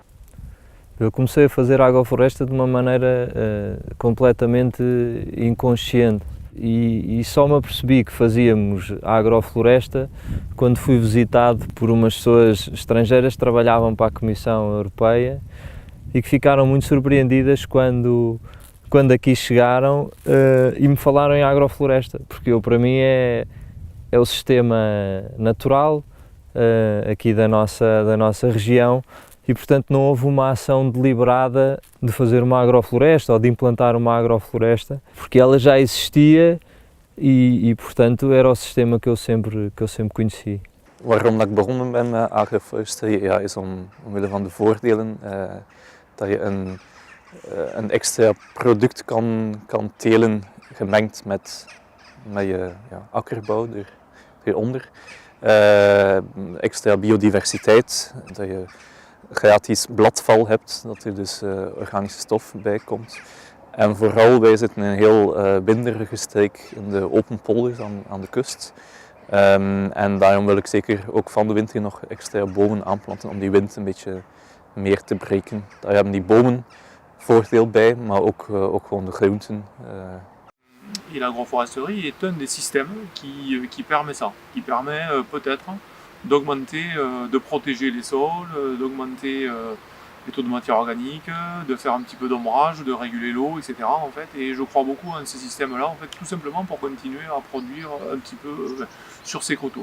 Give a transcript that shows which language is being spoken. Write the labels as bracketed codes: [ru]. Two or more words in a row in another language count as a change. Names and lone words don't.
[pt] Eu comecei a fazer agrofloresta de uma maneira completamente inconsciente e só me apercebi que fazíamos agrofloresta quando fui visitado por umas pessoas estrangeiras que trabalhavam para a Comissão Europeia e que ficaram muito surpreendidas quando aqui chegaram e me falaram em agrofloresta, porque para mim é o sistema natural aqui da nossa região. E, portanto, não houve uma ação deliberada de fazer uma agrofloresta ou de implantar uma agrofloresta, porque ela já existia e portanto, era o sistema que eu sempre conheci. [nl] Waarom dat ik begonnen ben met agroforesterie is omwille van de voordelen dat je een extra product kan telen gemengd met je akkerbouw eronder. Extra biodiversiteit, dat je gratis bladval hebt, dat er dus organische stof bij komt. En vooral, wij zitten in een heel winderige streek in de open polders aan de kust. En daarom wil ik zeker ook van de winter nog extra bomen aanplanten om die wind een beetje meer te breken. Daar hebben die bomen voordeel bij, maar ook gewoon de groenten. [fr] Et l'agroforesterie est un des systèmes qui permet ça, qui permet peut-être d'augmenter, de protéger les sols, d'augmenter les taux de matière organique, de faire un petit peu d'ombrage, de réguler l'eau, etc. En fait. Et je crois beaucoup en ces systèmes-là, en fait, tout simplement pour continuer à produire un petit peu sur ces coteaux.